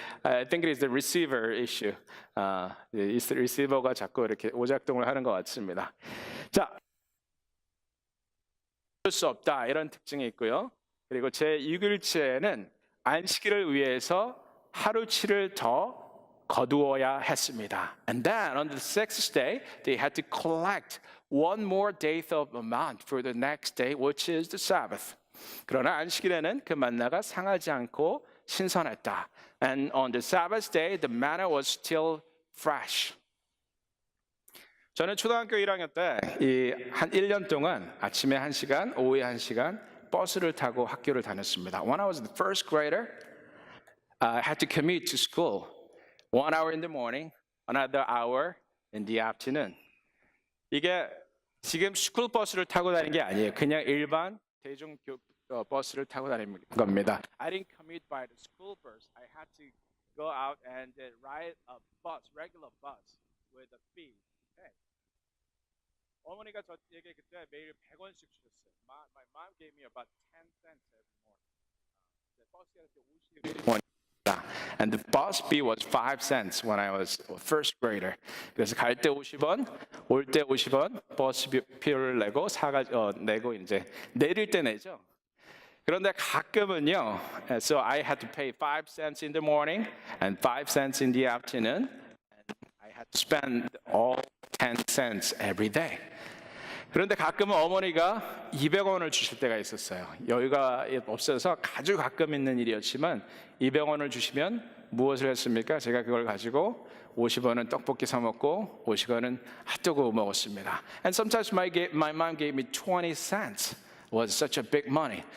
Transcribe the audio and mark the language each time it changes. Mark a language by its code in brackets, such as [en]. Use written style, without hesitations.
[en] I think it is the receiver issue. [ko] 리시버가 자꾸 이렇게 오작동을 하는 것 같습니다. 자, 할 수 없다 이런 특징이 있고요. 그리고 제 6일째는 안식일을 위해서 하루치를 더 거두어야 했습니다. [en] And then on the sixth day, they had to collect one more eighth of amount for the next day, which is the Sabbath. [ko] 그러나 안식일에는 그 만나가 상하지 않고 신선했다. [en] And on the Sabbath day, the manna was still fresh. [ko] 저는 초등학교 1학년 때 한 1년 동안 아침에 1시간, 오후에 1시간 버스를 타고 학교를 다녔습니다. [en] When I was the first grader, I had to commute to school. 1 hour in the morning, another hour in the afternoon. [ko] 이게 지금 스쿨 버스를 타고 다니는 게 아니에요. 그냥 일반 대중 버스를 타고 다니는 겁니다. [en] I didn't commute by the school bus. I had to go out and ride a bus, regular bus with a fee. Okay. [ko] 어머니가 저에게 그때 매일 100원씩 주셨어요. [en] My mom gave me about 10 cents every morning. [ko] 버스가 그때 50원. [en] And the bus fee was 5 cents when I was first grader. [ko] 그래서 갈 때 50원, 올 때 50원 버스 비를 내고 내고 이제 내릴 때 내죠. 그런데 가끔은요, [en] so I had to pay 5 cents in the morning and 5 cents in the afternoon. And I had to spend all 10 cents every day. [ko] 그런데 가끔은 어머니가 200원을 주실 때가 있었어요. 여유가 없어서 아주 가끔 있는 일이었지만 200원을 주시면 무엇을 했습니까? 제가 그걸 가지고 50원은 떡볶이 사 먹고 50원은 핫도그 먹었습니다. [en] And sometimes my mom gave me 20 cents. It was such a big money.